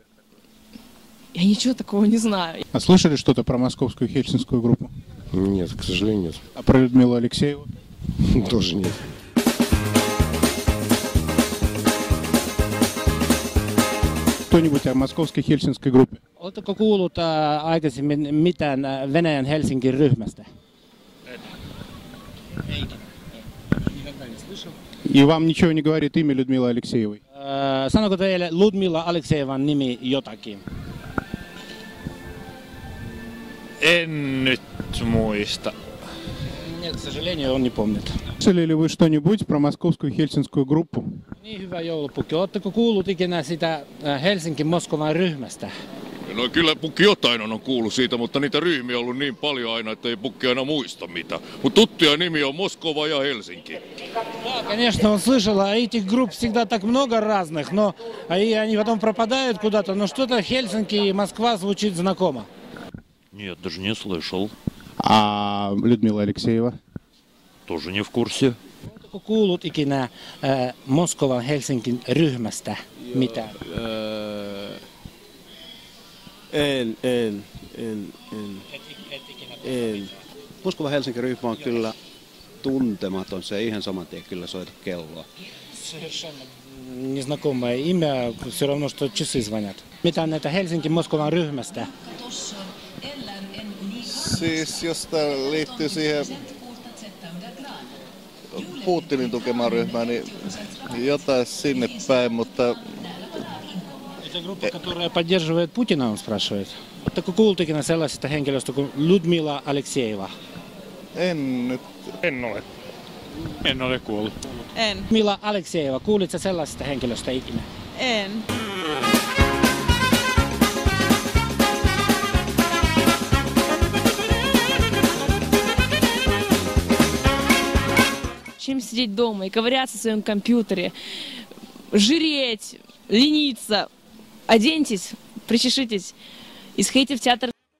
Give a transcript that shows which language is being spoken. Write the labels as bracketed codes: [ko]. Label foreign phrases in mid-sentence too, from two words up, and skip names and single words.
[ru] Я ничего такого не знаю. А слышали что-то про московскую хельсинскую группу? Нет, к сожалению, нет. А про Людмилу Алексееву? Тоже нет. Кто-нибудь о moskovской хельсинской группе? [fi] Oletteko kuullut aikaisemmin mitään Venäjän Helsingin ryhmästä? [ru] И вам ничего не говорит имя Людмилы Алексеевой? [fi] Sanoiko teille Ludmila Aleksejevan nimi jotakin? En nyt muista. [ru] Нет, к сожалению, он не помнит. Слышали ли вы что-нибудь про moskovскую хельсинскую группу? [fi] Niin, hyvä joulupukki. Oletteko kuullut ikinä sitä Helsinki Moskovan ryhmästä? No kyllä Pukki jotain on kuullut siitä, mutta niitä ryhmiä on ollut niin paljon aina, että ei Pukki aina muista mitä. Mutta tuttuja nimi on Moskova ja Helsinki. [ru] Да, конечно, он слышал, а этих групп всегда так много разных, но и они потом пропадают куда-то, но что-то Хельсинки и Москва звучит знакомо. Нет, даже не слышал. А Людмила Алексеева? Тоже не в курсе. [fi] Oletteko kuullut ikinä Moskovan Helsingin ryhmästä mitään? En. Moskova Helsingin ryhmä on kyllä tuntematon, se ei ihan saman tien kyllä soita kelloa. [ru] Совершенно незнакомое имя, все равно, что часы звонят. [fi] Mitä näitä Helsingin Moskovan ryhmästä? Siis jos tämä liittyy siihen Putinin tukemaan ryhmään, niin jotain sinne päin, mutta... [ru] Это группа, которая поддерживает Путина, он спрашивает. [fi] Oletteko kuullut ikinä sellaisesta henkilöstä kuin Ludmila Aleksejeva? En nyt... En ole kuullut. En. Ludmila Aleksejeva, kuulitko sellaisesta henkilöstä ikinä? En. [ru] Чем сидеть дома и ковыряться в своем компьютере, жиреть, лениться, оденьтесь, причешитесь и сходите в театр.